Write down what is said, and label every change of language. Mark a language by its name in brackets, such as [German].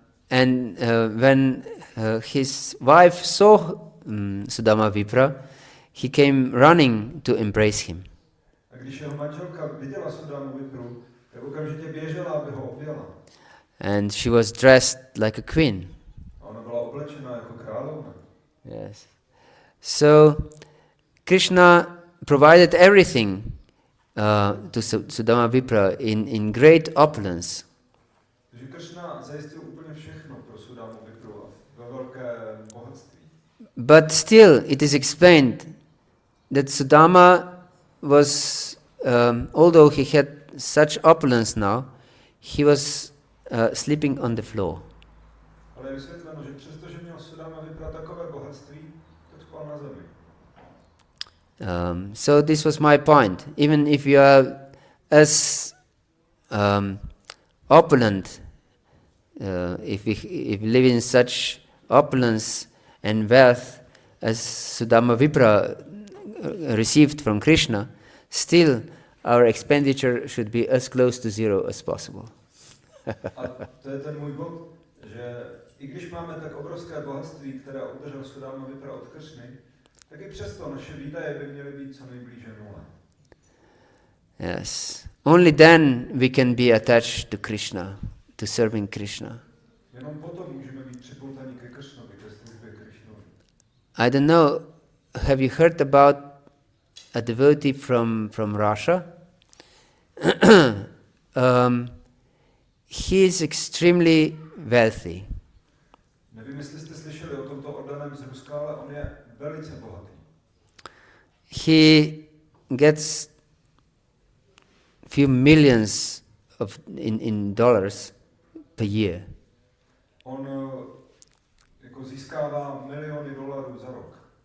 [English] And when his wife saw Sudama Vipra, he came running to embrace him. [Czech] A když jeho manželka viděla Sudamu Vipru, tak okamžitě běžela, aby ho objela. [English] And she was dressed like a queen. [Czech] A ona byla oblečena jako královna. [English] Yes. So Krishna provided everything to Sudama Vipra in great opulence. [Czech] Takže Krishna zajistil úplně všechno pro Sudamu Vipru ve velkém bohatství. [English] But still it is explained that Sudama was, although he had such opulence now, he was sleeping on the floor. [Czech] Ale je vysvětleno, že přestože měl Sudama Vipra takové bohatství, tak spal na zemi. [English] So this was my point. Even if you are as opulent, if you live in such opulence and wealth as Sudama Vipra received from Krishna, still our expenditure should be as close to zero as possible. [Czech] A to je ten můj bod, že i když máme tak obrovské bohatství, které obdržel Sudama Vipra od Kršny, tak i přesto naše výdaje by měly být co nejblíže nule. [English] Yes. Only then we can be attached to Krishna, to serving Krishna. [Czech] Jenom potom můžeme být připoutaní ke Kršnovi, ke službě Krišnovi. [English] I don't know, have you heard about a devotee from Russia? He is extremely wealthy. [Czech] Nevím, jestli jste slyšeli o tomto oddaném z Ruska, ale on je velice bohatý. [English] He gets few millions in dollars per year. [Czech] On jako získává miliony dolarů za rok.